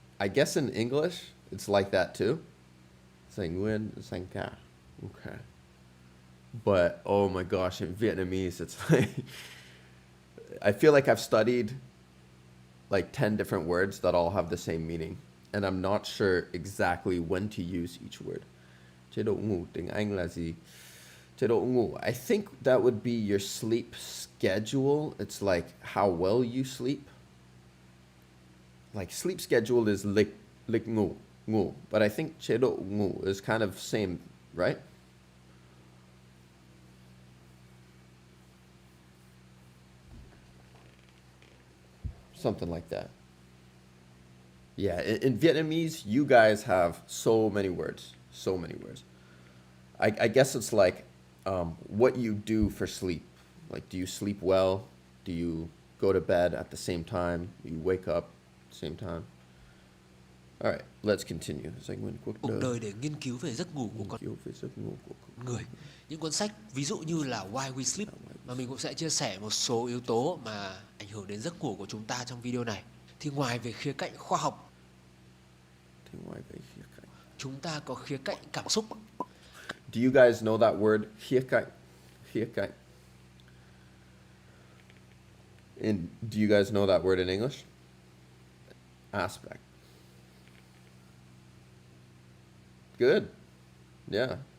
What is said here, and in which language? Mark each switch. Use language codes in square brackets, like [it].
[en] I guess in English, it's like that too. [vi] Sành nguyên, sành cả. [en] Okay. But, oh my gosh, in Vietnamese, it's like, I feel like I've studied like 10 different words that all have the same meaning. And I'm not sure exactly when to use each word. [vi] Chế độ ngủ tiếng Anh là gì? Chế độ ngủ, [en] I think that would be your sleep schedule. It's like how well you sleep. Like sleep schedule is [vi] lịch ngủ, ngủ. [en] But I think [vi] chế độ ngủ [en] is kind of same, right? Something like that. Yeah, in Vietnamese, you guys have so many words. So many words. I guess it's like what you do for sleep. Like, do you sleep well? Do you go to bed at the same time? Do you wake up at the same time? All right, let's continue. [vi] Dành nguyên cuộc cuộc đời để nghiên cứu về giấc ngủ của con Nghiên cứu về giấc ngủ của con người. Những cuốn sách ví dụ như là Why We Sleep, mà mình cũng sẽ chia sẻ một số yếu tố mà ảnh hưởng đến giấc ngủ của chúng ta trong video này. Thì ngoài về khía cạnh khoa học, Thì ngoài về khía cạnh. chúng ta có khía cạnh cảm xúc. [en] Do you guys know that word? [vi] Khía cạnh. Khía cạnh. [en] And do you guys know that word in English? Aspect. Good. Yeah.